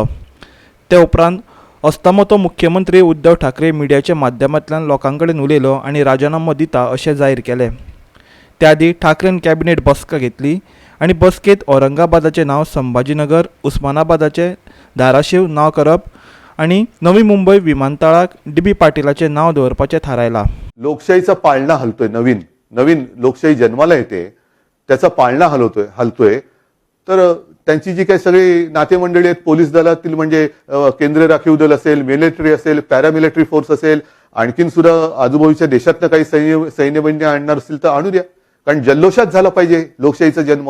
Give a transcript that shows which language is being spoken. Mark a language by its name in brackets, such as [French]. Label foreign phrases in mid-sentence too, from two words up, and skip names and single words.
[Konkani] ते उपरांत अस्तमतो मुख्यमंत्री उद्धव ठाकरे मिडियाच्या माध्यमांतल्यान लोकांकडेन उलयलो आनी राजीनामो दिता अशें जाहीर केलें। त्या आदी ठाकरेन कॅबिनेट बसका घेतली आनी बसकेत औरंगाबादाचें नांव संभाजीनगर, उस्मानाबादाचें धाराशिव नांव करप आणि नवी मुंबई विमानतळाक डी.बी. पाटीलाचे नाव दवरपाचें थारायलां। [Marathi] लोकशाहीचा पाळणा हलतोय, नवीन लोकशाही जन्माला येते, त्याचा पाळणा हलतोय। तर त्यांची जी काही सगळी नातेमंडळी आहेत, पोलीस दलातील म्हणजे केंद्रीय राखीव दल असेल, मिलिटरी असेल, पॅरामिलिटरी फोर्स असेल, आणखीन सुद्धा आजूबाजूच्या देशातनं काही सैन्यबैन्य आणणार असतील तर आणू द्या, कारण जल्लोषात झाला पाहिजे लोकशाहीचा जन्म।